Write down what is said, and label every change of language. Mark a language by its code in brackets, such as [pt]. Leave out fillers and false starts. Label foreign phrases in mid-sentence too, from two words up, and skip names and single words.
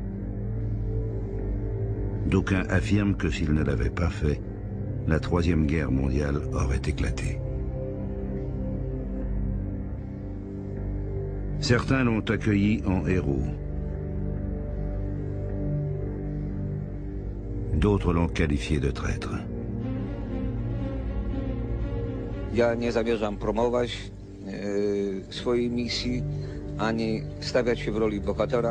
[fr] D'aucuns affirment que s'il ne l'avait pas fait, la Troisième Guerre mondiale aurait éclaté. Certains l'ont accueilli en héros. D'autres l'ont qualifié de traître. [pl] Ja nie zamierzam promować swojej misji, ani stawiać się w roli bohatera.